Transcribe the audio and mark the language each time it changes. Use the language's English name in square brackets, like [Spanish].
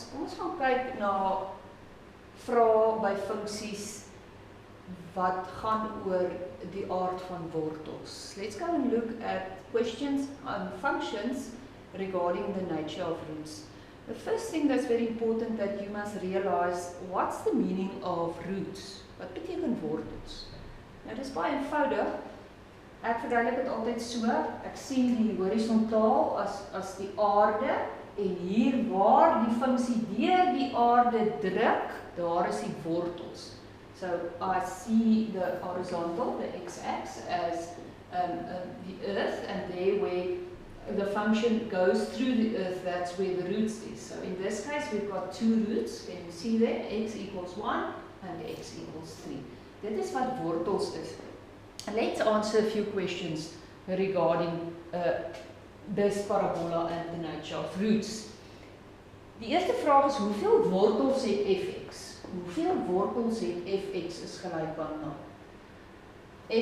[Afrikaans] Kom ons gaan kyk na vrae by funksies wat gaan oor die aard van wortels. [English] Let's go and look at questions on functions regarding the nature of roots. The first thing that's very important that you must realize, what's the meaning of roots? [Afrikaans] Wat beteken wortels? Nou dis baie eenvoudig. Ek verduidelik dit altyd so. Ek sien die horisontaal as die aarde en hier waar die funksie deur die aarde druk, daar is die wortels. [English] So I see the horizontal, the x-axis, as the earth, and there where the function goes through the earth, that's where the roots is. So in this case, we've got two roots. Can you see there? X equals 1 and x equals 3. [Afrikaans] Dit is wat wortels is. [English] Let's answer a few questions regarding this parabola and the nature of roots. [Afrikaans] Die eerste vraag is, hoeveel wortels het fx? Hoeveel wortels het fx is gelyk aan 0?